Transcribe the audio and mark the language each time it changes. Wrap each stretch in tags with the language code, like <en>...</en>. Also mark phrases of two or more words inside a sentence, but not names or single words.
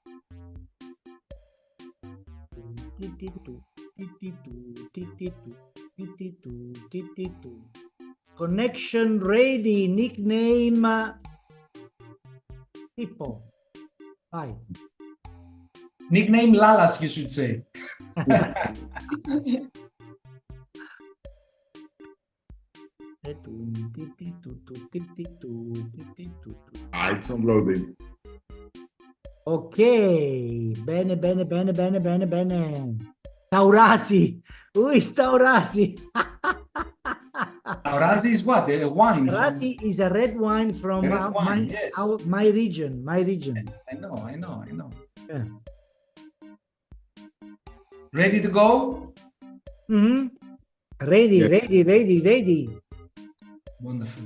<en>Connection ready, nickname Pippo. Vai. Nickname Lalas, you should say. It's not loading.</en> <it>Ok, bene, bene, bene, bene, bene, bene.</it> <en>Taurasi, Taurasi. Taurasi is what? A wine. Taurasi is a red wine from Yes. my region, my region. Yes, I know. Yeah. Ready to go? Ready, Yeah. ready, ready, ready. Wonderful.</en>